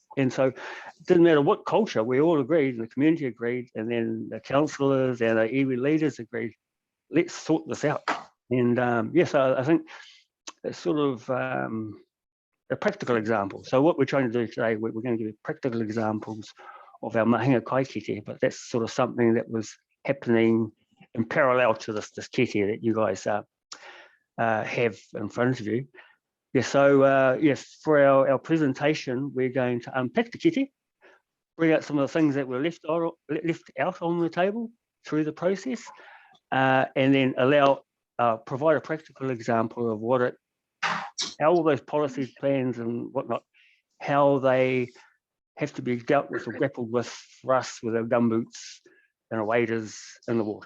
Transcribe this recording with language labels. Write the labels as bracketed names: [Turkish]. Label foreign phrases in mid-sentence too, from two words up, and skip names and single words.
[English] And so it didn't matter what culture, we all agreed, and the community agreed, and then the councillors and the iwi leaders agreed, let's sort this out. And yes, I think it's sort of a practical example. So what we're trying to do today, we're going to give you practical examples of our [Māori] mahinga kai kete, [English] but that's sort of something that was happening in parallel to this kete that you guys have in front of you. Yeah, so yes, for our presentation, we're going to unpack the kete, bring out some of the things that were left out on the table through the process, and then provide a practical example of how all those policies, plans and whatnot, how they have to be dealt with or grappled with for us with our gumboots and our waders in the water.